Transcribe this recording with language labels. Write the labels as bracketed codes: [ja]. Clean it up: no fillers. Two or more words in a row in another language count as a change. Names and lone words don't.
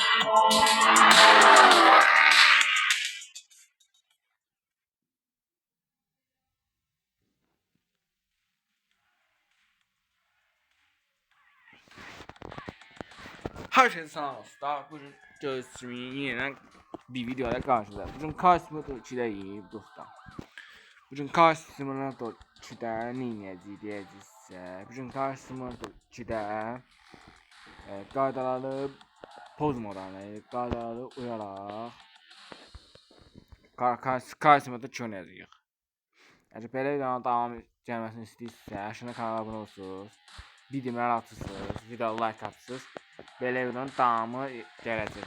[tr] Herkese selam dostlar. Bugün gördüğünüz yine bir videoda karşınızda. Bugün Car Simulator 2'deyiz dostlar. [az] Bugün Car Simulator 2'de ne deyəcəksə, bugün Car Simulator 2'de qaydaları pozmadan, qaydaları uyaraq Car Simulator 2 oynayacağıq. Əgər belə videonun davam gəlməsini istəyirsə, aşağıda kanala abunə olursunuz. Videoları atırsınız, video like atırsınız. Belə videonun davamı gələcək.